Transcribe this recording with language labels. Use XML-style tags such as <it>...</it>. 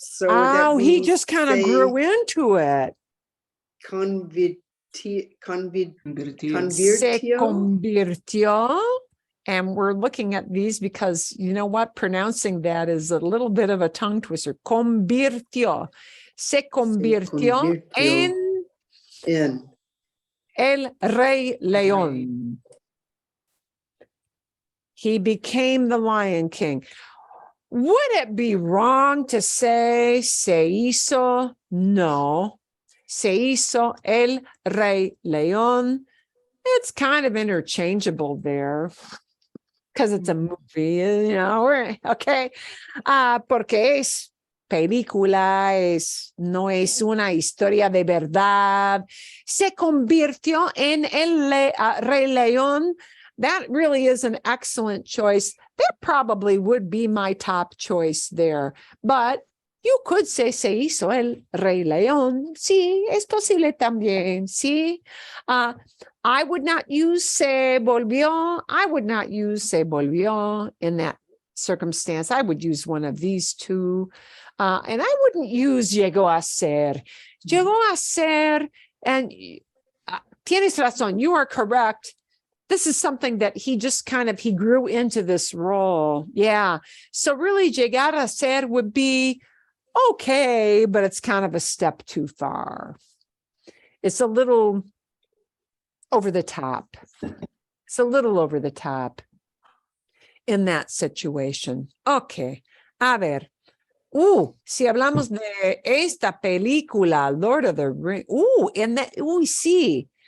<en>So that Oh, he means just kind of say grew into it.</en> <es>Convirtió. Se Convirtió. convirtió.</es> <en>And we're looking at these because you know what? Pronouncing that is a little bit of a tongue twister.</en> <es>Convirtió. Se convirtió en el Rey León.</es> <en>He became the Lion King. Would it be wrong to say se hizo? No.</en> <es>Se hizo el Rey León.</es> <en>It's kind of interchangeable there because it's a movie, okay.</en> <es>Porque es película, no es una historia de verdad. Se convirtió en el Rey León.</es> <en>That really is an excellent choice. That probably would be my top choice there. But you could say se hizo el Rey León. Sí, es posible también. Sí. I would not use se volvió. I would not use se volvió in that circumstance. I would use one of these two. And I wouldn't use llegó a ser. Llegó a ser, and tienes razón, you are correct. This is something that he just he grew into this role. Yeah. So really, llegar a ser would be okay, but it's kind of a step too far. It's a little over the top. It's a little over the top in that situation.</en> <es>Okay. A ver. Si hablamos de esta película, Lord of the Rings. Sí.</es>